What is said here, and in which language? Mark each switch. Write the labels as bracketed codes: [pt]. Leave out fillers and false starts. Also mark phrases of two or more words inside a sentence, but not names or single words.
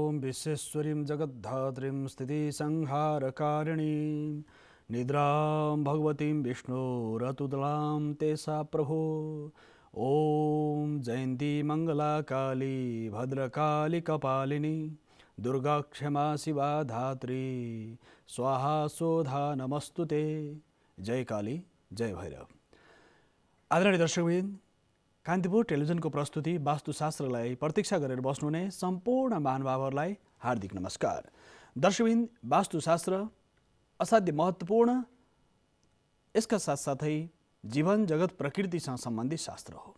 [sa] विश्वेश्वरीं जगद्धात्रीं स्थितिसंहारकारिणीं निद्रां भगवतीं विष्णोरतुदलां तेसा प्रभो। ॐ जयन्ती मंगला काली भद्रकाली कपालिनी दुर्गा क्षमा शिवा धात्री स्वाहा स्वधा नमस्तुते। जय काली जय भैरव। [ne] आदरणीय दर्शकवृन्द, कान्तिपुर टेलिभिजनको प्रस्तुति वास्तुशास्त्रलाई प्रतीक्षा गरेर बस्नुहुने सम्पूर्ण महानुभावहरूलाई हार्दिक नमस्कार। दर्शकवृन्द, वास्तुशास्त्र असाध्य महत्त्वपूर्ण, यसका साथसाथै जीवन जगत प्रकृतिसँग सम्बन्धित शास्त्र हो।